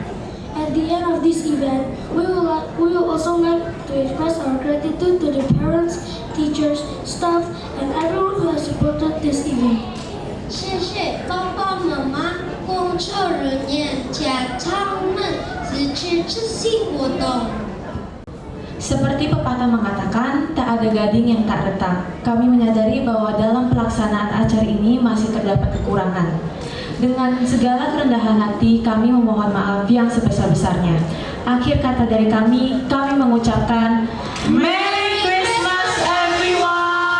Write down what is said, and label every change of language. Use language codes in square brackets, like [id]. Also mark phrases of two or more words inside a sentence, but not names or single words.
[en] At the end of this event, we will also like to express our gratitude to the parents, teachers, staff, and everyone who has supported this event. [zh] 谢谢爸爸妈妈、工作人员、家长们支持这些活动。 [id] Seperti pepatah mengatakan, tak ada gading yang tak retak. Kami menyadari bahwa dalam pelaksanaan acara ini masih terdapat kekurangan. Dengan segala kerendahan hati, kami memohon maaf yang sebesar-besarnya. Akhir kata dari kami mengucapkan [en] Merry Christmas everyone!